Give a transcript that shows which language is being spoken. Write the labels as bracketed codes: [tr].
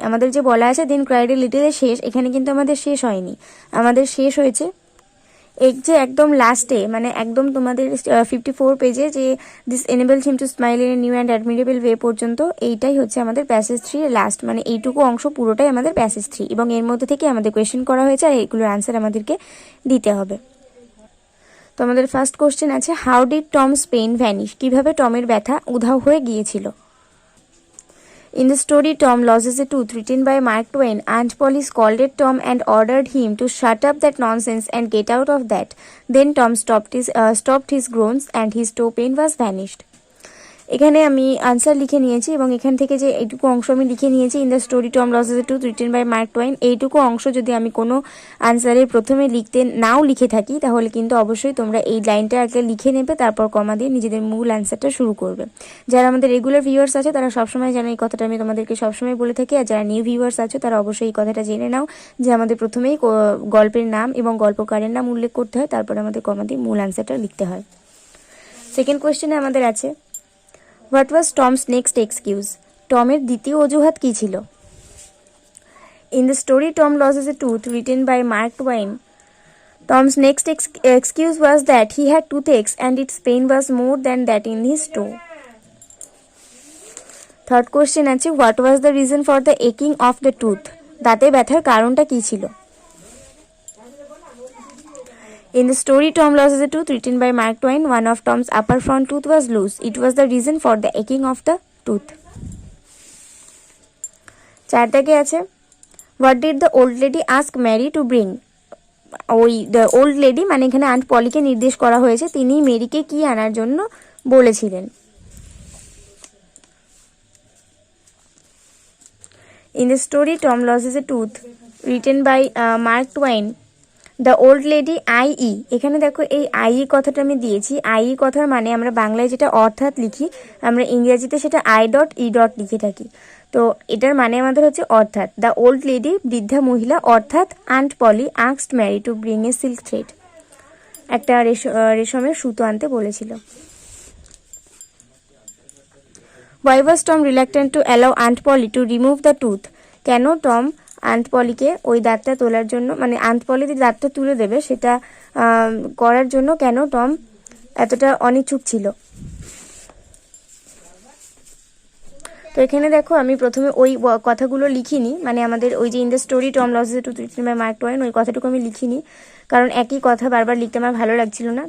[bn] আমাদের যে বলা আছে দেন ক্রাইড এ লিটলের শেষ, এখানে কিন্তু আমাদের শেষ হয়নি, আমাদের শেষ হয়েছে এই যে একদম লাস্টে, মানে একদম তোমাদের 54 পেজে যে [en] this enables him to smile in a new and admirable way [bn] পর্যন্ত, এইটাই হচ্ছে আমাদের প্যাসেজ 3 এর লাস্ট, মানে এইটুকু অংশ পুরোটাই আমাদের প্যাসেজ 3 এবং এর মধ্যে থেকে আমাদের কোয়েশ্চেন করা হয়েছে আর এগুলোর আনসার আমাদেরকে দিতে হবে। তো আমাদের ফার্স্ট কোশ্চেন আছে [en] how did Tom's pain vanish, [bn] কিভাবে টমের ব্যথা উধাও হয়ে গিয়েছিল। [en] In the story Tom Loses a Tooth, written by Mark Twain, Aunt Polly scolded Tom and ordered him to shut up that nonsense and get out of that. Then Tom stopped his groans and his toe pain was vanished. [bn] এখানে আমি answer লিখে নিয়েছি এবং এখান থেকে যে এইটুকু অংশ আমি লিখে নিয়েছি [en] in the story Tom loses a tooth written by Mark Twain, [bn] এইটুকু অংশ যদি আমি কোনো আনসারের প্রথমে নাও লিখে থাকি তাহলে কিন্তু অবশ্যই তোমরা এই লাইনটা আগে লিখে নেবে, তারপর কমা দিয়ে নিজেদের মূল আনসারটা শুরু করবে। যারা আমাদের রেগুলার ভিউয়ার্স আছে তারা সবসময় জানে এই কথাটা আমি তোমাদেরকে সবসময় বলে থাকি, আর যারা নিউ ভিউয়ার্স আছে তারা অবশ্যই এই কথাটা জেনে নাও যে আমাদের প্রথমেই গল্পের নাম এবং গল্পকারের নাম উল্লেখ করতে হয়, তারপর আমাদের কমা দিয়ে মূল আনসারটা লিখতে হয়। সেকেন্ড কোয়েশ্চেনে আমাদের আছে [en] what was Tom's next excuse, [bn] টমের দ্বিতীয় অজুহাত কী ছিল। [en] In the story Tom loses a tooth written by Mark Twain, Tom's next excuse was that he had toothaches and its pain was more than that in his toe. [bn] Third question আছে [en] what was the reason for the একিং of the tooth, [bn] দাঁতে ব্যথার কারণটা কী ছিল। [en] In the story Tom Loses a Tooth, written by Mark Twain, one of Tom's upper front tooth was loose. It was the reason for the aching of the tooth. 4 [bn] দাগে আছে [en] What did the old lady ask Mary to bring? [bn] ওই the old lady মানে এখানে aunt পলিকে নির্দেশ করা হয়েছে, তিনি মেরিকে কি আনার জন্য বলেছিলেন। [en] In the story Tom Loses a Tooth, written by Mark Twain, the old lady I [bn] এখানে দেখো এই কথাটা আমি দিয়েছি। কথার মানে আমরা বাংলায় যেটা অর্থাৎ লিখি, আমরা ইংরেজিতে সেটা I.E. লিখে থাকি। তো এটার মানে আমাদের হচ্ছে অর্থাৎ। [en] the old lady, [bn] বৃদ্ধা মহিলা, অর্থাৎ [en] Aunt Polly asked Mary to bring a silk thread, [bn] একটা রেশমের সুতো আনতে বলেছিল। [en] Why was Tom reluctant to allow Aunt Polly to remove the tooth? [bn] কেন টম আন্ট পলিকে ওই দাঁতটা তোলার জন্য, মানে আন্ট পলি যে দাঁতটা তুলে দেবে সেটা করার জন্য কেন টম এতটা অনিচ্ছুক ছিল? তো এখানে দেখো আমি প্রথমে ওই কথাগুলো লিখিনি, মানে আমাদের ওই যে [en] in the story Tom loses a tooth, written by Mark Twain, [bn] ওই কথাটুকু আমি লিখিনি, কারণ একই কথা বারবার লিখতে আমার ভালো লাগছিল না।